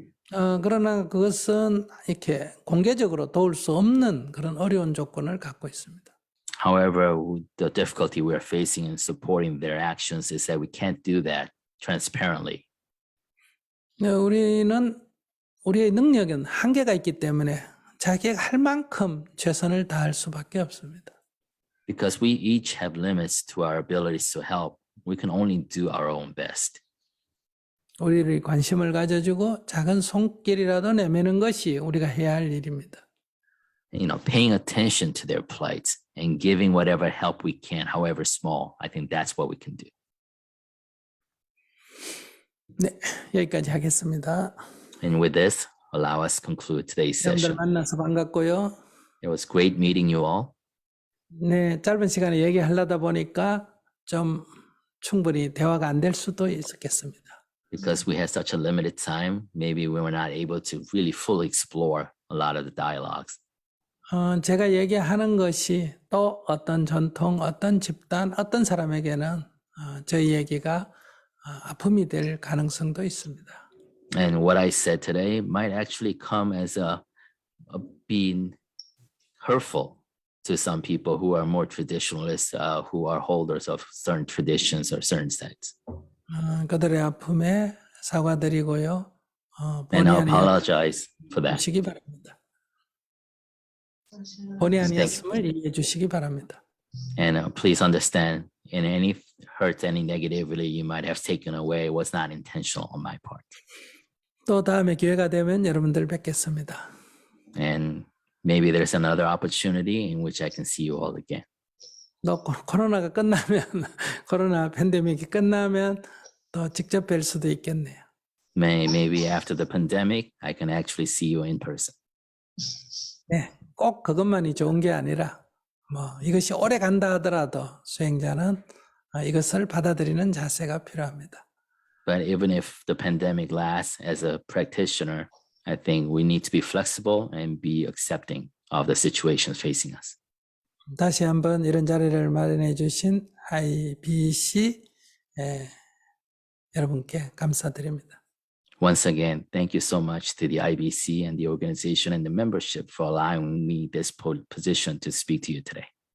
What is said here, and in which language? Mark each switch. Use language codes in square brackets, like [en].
[ko] 그러나 그것은 이렇게 공개적으로 도울 수 없는 그런 어려운 조건을 갖고 있습니다. [en] However, the difficulty we are facing in supporting their actions is that we can't do that transparently. [ko] 우리는 우리의 능력은 한계가 있기 때문에 자기가 할 만큼 최선을 다할 수밖에 없습니다. [en] Because we each have limits to our abilities to help, we can only do our own best. [ko] 우리를 관심을 가져주고 작은 손길이라도 내미는 것이 우리가 해야 할 일입니다. [en] Paying attention to their plight and giving whatever help we can, however small, I think that's what we can do. [ko] 네, 여기까지 하겠습니다. [en] And with this, allow us to conclude today's [ko] 여러분들 [en] session. [ko] 만나서 반갑고요. [en] It was great meeting you all. [ko] 네, 짧은 시간에 얘기하려다 보니까 좀 충분히 대화가 안 될 수도 있었겠습니다. [en] Because we had such a limited time, maybe we were not able to really fully explore a lot of the dialogues. [ko] 제가 얘기하는 것이 또 어떤 전통, 어떤 집단, 어떤 사람에게는 저희 얘기가 아픔이 될 가능성도 있습니다. [en] And what I said today might actually come as being hurtful to some people who are more traditionalists, who are holders of certain traditions or certain sects. [ko] 그들의 아픔에 사과드리고요. [en] And I [ko] 본의 아니었 [en] apologize for that. [ko] 주시기 바랍니다. 본의 아니었음을 이해해 주시기 바랍니다. [en] And please understand, in any hurt, any negativity you might have taken away was not intentional on my part. [ko] 또 다음에 기회가 되면 여러분들 뵙겠습니다. [en] And maybe there's another opportunity in which I can see you all again. [ko] 또 코로나가 끝나면 코로나 팬데믹이 끝나면 또 직접 뵐 수도 있겠네요. [en] Maybe after the pandemic, I can actually see you in person. [ko] 네, 꼭 그것만이 좋은 게 아니라 이것이 오래 간다 하더라도 수행자는 이것을 받아들이는 자세가 필요합니다. [en] But even if the pandemic lasts, as a practitioner, I think we need to be flexible and be accepting of the situations facing us. [ko] 다시 한번 이런 자리를 마련해 주신 IBC 여러분께 감사드립니다. [en] Once again, thank you so much to the IBC and the organization and the membership for allowing me this position to speak to you today.